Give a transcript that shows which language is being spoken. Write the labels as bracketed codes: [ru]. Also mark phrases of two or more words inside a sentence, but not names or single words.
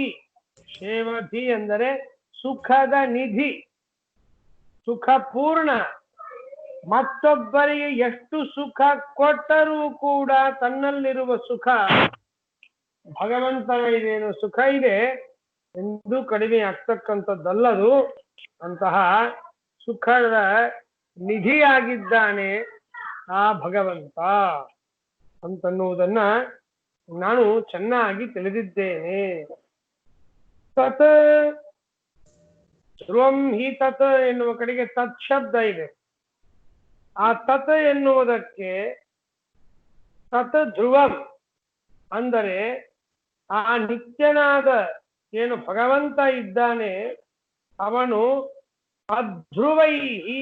[kn] ಶೇವಧಿ ಎಂದರೆ ಸುಖದ ನಿಧಿ, ಸುಖಪೂರ್ಣ, ಮತ್ತೊಬ್ಬರಿಗೆ ಎಷ್ಟು ಸುಖ ಕೊಟ್ಟರೂ ಕೂಡ ತನ್ನಲ್ಲಿರುವ ಸುಖ ಭಗವಂತನ ಇದೇನು ಸುಖ ಇದೆ ಎಂದೂ ಕಡಿಮೆ ಆಗ್ತಕ್ಕಂಥದ್ದಲ್ಲದು. ಅಂತಹ ಸುಖದ ನಿಧಿಯಾಗಿದ್ದಾನೆ ಆ ಭಗವಂತ ಅಂತನ್ನುವುದನ್ನ ನಾನು ಚೆನ್ನಾಗಿ ತಿಳಿದಿದ್ದೇನೆ. [sa] ತತ್ ಧ್ರುವಂ ಹಿ ತತ್ [kn] ಎನ್ನುವ ಕಡೆಗೆ ತತ್ ಶಬ್ದ ಇದೆ. ಆ ತತ್ ಎನ್ನುವುದಕ್ಕೆ [sa] ತತ್ ಧ್ರುವಂ [kn] ಅಂದರೆ ಆ ನಿತ್ಯನಾದ ಏನು ಭಗವಂತ ಇದ್ದಾನೆ ಅವನು ಅಧ್ರುವೈಹಿ.